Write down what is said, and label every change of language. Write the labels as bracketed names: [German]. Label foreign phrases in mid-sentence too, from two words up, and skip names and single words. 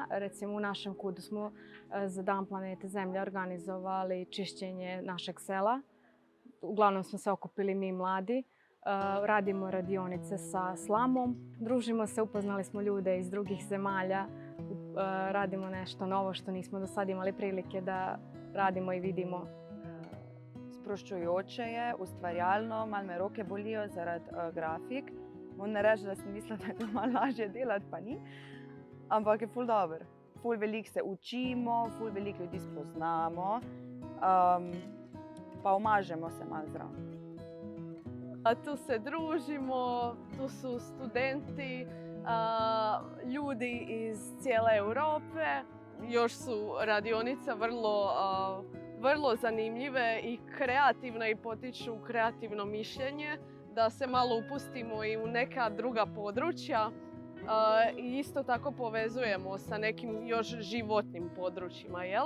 [Serbian] Recimo, u našem KUD-u smo za Dan planete Zemlje organizovali čišćenje našeg sela. Uglavnom smo se okupili mi mladi. Radimo radionice sa slamom. Družimo se, upoznali smo ljude iz drugih zemalja. Radimo nešto novo što nismo do sad imali prilike da radimo i vidimo. [Slovenian] Sproščujoče je, ustvarjalno, malo me roke bolijo zaradi grafik. Moram reči, da sem mislila, da je to malo lažje delati, pa ni. Ampak je ful dobro. Ful veliko se učimo, ful veliko ljudi spoznamo, pa omažemo se malo zraven. [Croatian] Tu se družimo, tu su studenti, ljudi iz cijele Europe. Još su radionica vrlo vrlo zanimljive i kreativne i potiču kreativno mišljenje, da se malo upustimo i u neka druga područja i isto tako povezujemo sa nekim još životnim područjima, jel?